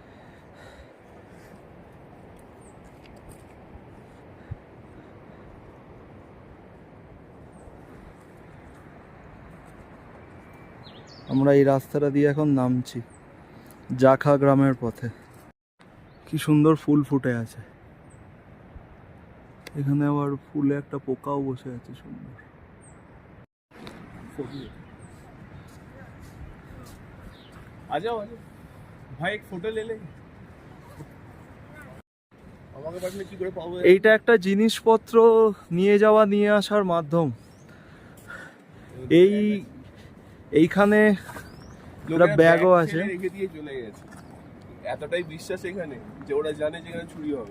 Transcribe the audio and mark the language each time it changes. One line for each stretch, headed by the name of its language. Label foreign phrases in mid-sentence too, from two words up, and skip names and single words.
Bangla: আমরা এই রাস্তাটা দিয়ে এখন নামছি জাখা গ্রামের পথে কি সুন্দর ফুল ফুটে আছে এখানে আবার ফুলে একটা পোকাও বসে আছে সুন্দর
Hindi: आ जाओ भाई एक फोटो ले ले
Bangla: আমাকে পাঠালে কি করে পাবো এইটা একটা জিনিসপত্র নিয়ে যাওয়া নিয়ে আসার মাধ্যম এইখানে একটা ব্যাগও আছে রেখে দিয়ে চলে গেছে এতটাই বিশ্বাস এখানে যে ওরা জানে যে এখানে চুরি হবে